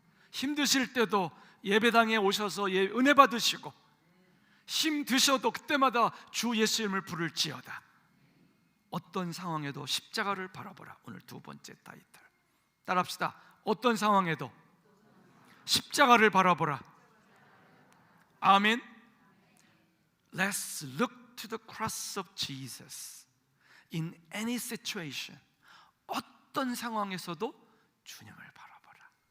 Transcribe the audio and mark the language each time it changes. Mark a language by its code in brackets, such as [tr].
[ko] 힘드실 때도 예배당에 오셔서 은혜 받으시고 힘 드셔도 그때마다 주 예수님을 부를지어다. 어떤 상황에도 십자가를 바라보라. 오늘 두 번째 타이틀 따라합시다. 어떤 상황에도 십자가를 바라보라. 아멘. [en] Let's look to the cross of Jesus in any situation. [ko] 어떤 상황에서도 주님을 바라보라.